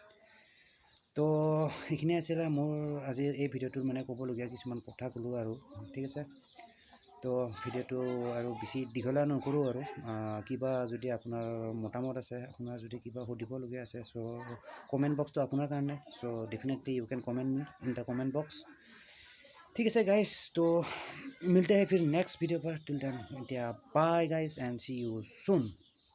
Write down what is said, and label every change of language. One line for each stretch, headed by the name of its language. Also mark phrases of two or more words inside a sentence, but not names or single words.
Assamese: তো এইখিনি আছিলে মোৰ আজিৰ এই ভিডিঅ'টোত মানে ক'বলগীয়া কিছুমান কথা ক'লোঁ আৰু ঠিক আছে তো ভিডিঅ'টো আৰু বেছি দীঘলীয়া নকৰোঁ আৰু কিবা যদি আপোনাৰ মতামত আছে আপোনাৰ যদি কিবা সুধিবলগীয়া আছে চ'
English: comment boxটো
Assamese: আপোনাৰ কাৰণে চ'
English: definitely you can comment me in the comment box
Assamese: ঠিক আছে গাইজ তো
Hindi: मिलते हैं फिर नेक्स्ट वीडियो पर
English: till then India bye guys and see you soon